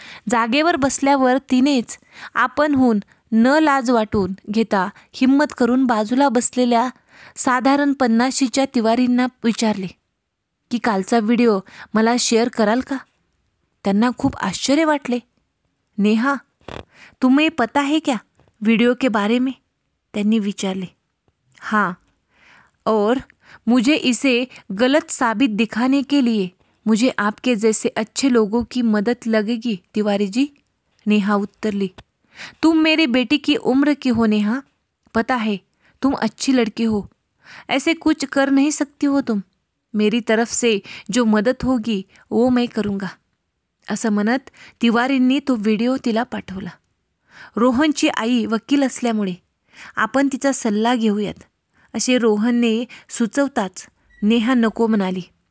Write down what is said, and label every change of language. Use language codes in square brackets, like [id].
[mr] जागेवर बसल्यावर तिनेच आपणहून न लाज वाटून घेता हिम्मत करून बाजूला बसलेल्या साधारण 50च्या तिवारींना विचारले की कालचा व्हिडिओ मला शेअर कराल का? त्यांना खूप आश्चर्य वाटले. [hi] नेहा, तुम्हें पता है क्या वीडियो के बारे में? [mr] त्यांनी विचारले. [hi] हाँ, और मुझे इसे गलत साबित दिखाने के लिए मुझे आपके जैसे अच्छे लोगों की मदद लगेगी तिवारी जी, [mr] नेहा उत्तरली. [hi] तुम मेरी बेटी की उम्र की हो नेहा, पता है तुम अच्छी लड़की हो, ऐसे कुछ कर नहीं सकती हो तुम. मेरी तरफ से जो मदद होगी वो मैं करूँगा, [mr] असं म्हणत तिवारींनी तो व्हिडिओ तिला पाठवला. रोहनची आई वकील असल्यामुळे आपण तिचा सल्ला घेऊयात, असे रोहनने सुचवताच नेहा नको म्हणाली.